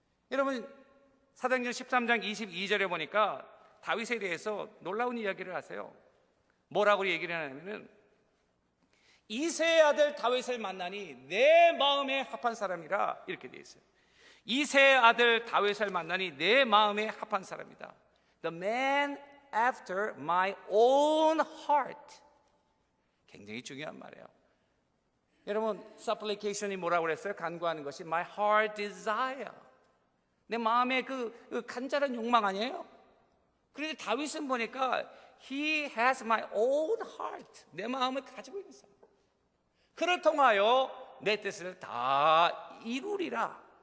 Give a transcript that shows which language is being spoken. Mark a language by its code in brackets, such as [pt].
[ko] 여러분 사도행전 13장 22절에 보니까 다윗에 대해서 놀라운 이야기를 하세요. 뭐라고 얘기를 하냐면은 이새의 아들 다윗을 만나니 내 마음에 합한 사람이라, 이렇게 되어 있어요. 이새의 아들 다윗을 만나니 내 마음에 합한 사람이다. [en] The man after my own heart. [ko] 굉장히 중요한 말이에요. 여러분 supplication이 뭐라고 그랬어요? 간구하는 것이 [en] my heart desire, [ko] 내 마음의 그 간절한 욕망 아니에요? 그런데 다윗은 보니까 [en] He has my own heart. [ko] 내 마음을 가지고 있는 사람. 그를 통하여 내 뜻을 다 이루리라.